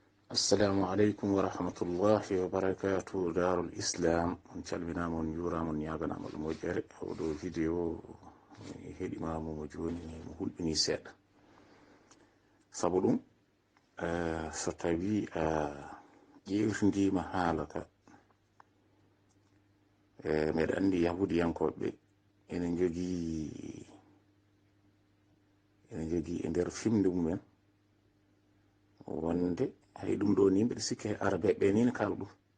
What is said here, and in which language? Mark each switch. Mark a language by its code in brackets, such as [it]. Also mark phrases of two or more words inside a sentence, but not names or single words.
[ar] السلام عليكم ورحمة الله وبركاته. [ff] Darul Islam on calminama on jurama on yaganama ɗum mojjere oɗo vidéo heɗimamo mo joni mo hulɓini seeɗa sabu ɗum so tawi a ƴewtidima haala ka meɗa andi yahudiyankoɓe ene jogii e nder fimde mumen wonde hay ɗum ɗo ni mbeɗa sikki arabe ɓe ni ne kala ɗum